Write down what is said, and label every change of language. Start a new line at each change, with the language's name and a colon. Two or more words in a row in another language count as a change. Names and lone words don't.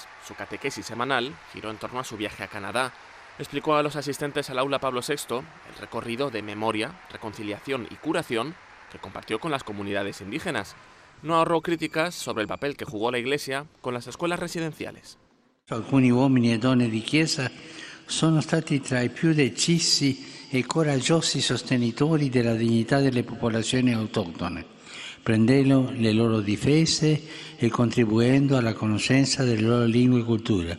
Spanish: Su catequesis semanal giró en torno a su viaje a Canadá. Explicó a los asistentes al aula Pablo VI el recorrido de memoria, reconciliación y curación que compartió con las comunidades indígenas. No ahorró críticas sobre el papel que jugó la Iglesia con las escuelas residenciales.
Italian: Alcuni uomini e donne di Chiesa sono stati tra i più decisi e coraggiosi sostenitori della dignità delle popolazioni autoctone, prendendo le loro difese e contribuendo alla conoscenza delle loro lingue e culture.